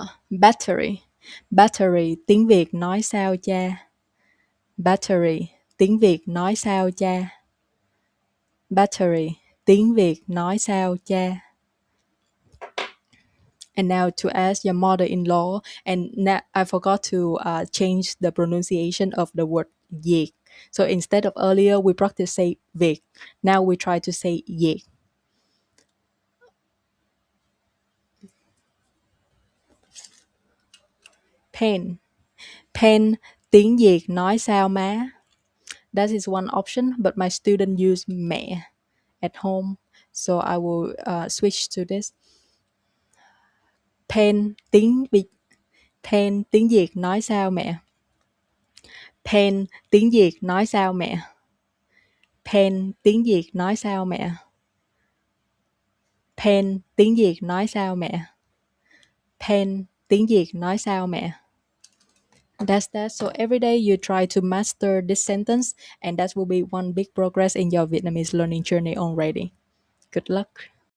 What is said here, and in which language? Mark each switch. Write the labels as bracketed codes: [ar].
[vi] Battery, battery tiếng Việt nói sao cha. Battery tiếng Việt nói sao cha. Battery tiếng Việt nói sao cha. [en] And now to ask your mother-in-law, and now I forgot to change the pronunciation of the word Việt. So instead of earlier, we practice say việc. Now we try to say việc. Pen. [vi] Pen, tiếng Việt nói sao má? [en] That is one option, but my student use mẹ at home, so I will switch to this. [vi] Pen, tiếng Việt. Pen, tiếng Việt nói sao mẹ? Pen, tiếng Việt nói sao mẹ? Pen, tiếng Việt nói sao mẹ? Pen, tiếng Việt nói sao mẹ? Pen, tiếng Việt nói sao mẹ? [en] That's that. So every day you try to master this sentence, and that will be one big progress in your Vietnamese learning journey already. Good luck.